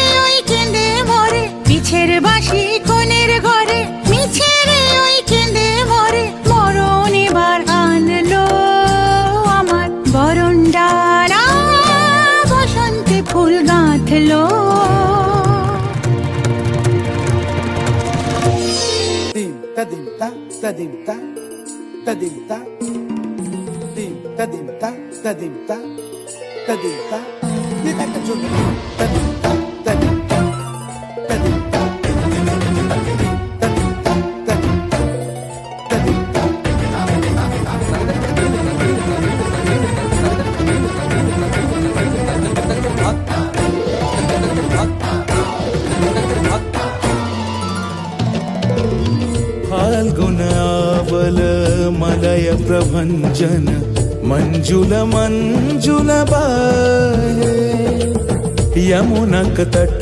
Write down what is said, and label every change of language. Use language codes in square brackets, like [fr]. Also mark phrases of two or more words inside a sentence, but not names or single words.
[bn] ওই কেঁদে মরে পিছের বাঁশি কোণের ঘরে মিছে রে ওই কেঁদে মরে মরণ এবার আনলো আমার বরণ ডালা বসন্তে ফুল গাঁথলো Dim ta dim ta ta dim ta ta dim ta dim ta dim ta ta dim ta ta dim ta ni ta ka chun ta dim ta ta dim ta ta dim ta ta dim ta ta dim ta ta dim ta [mai] फाल्गुन आवल मलय प्रभंजन मंजुल मंजुल बाहे यमुनक तट